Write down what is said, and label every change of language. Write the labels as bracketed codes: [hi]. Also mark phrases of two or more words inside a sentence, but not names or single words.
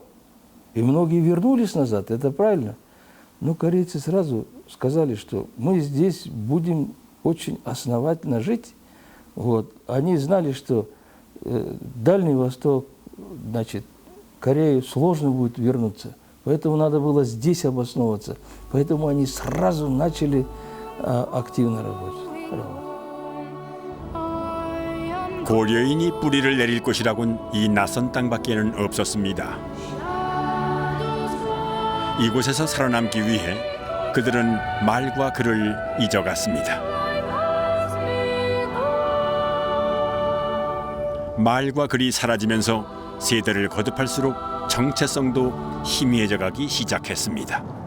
[ru] И многие вернулись назад, это правильно. Но корейцы сразу сказали, что мы здесь будем очень основательно жить. Вот. Они знали, что Дальний Восток, значит, Корею сложно будет вернуться. Поэтому надо было здесь обосновываться. Поэтому они сразу начали активно работать. [ko] 고려인이 뿌리를 내릴 곳이라곤 이 낯선 땅밖에는 없었습니다. 이곳에서 살아남기 위해 그들은 말과 글을 잊어갔습니다. 말과 글이 사라지면서 세대를 거듭할수록 정체성도 희미해져 가기 시작했습니다.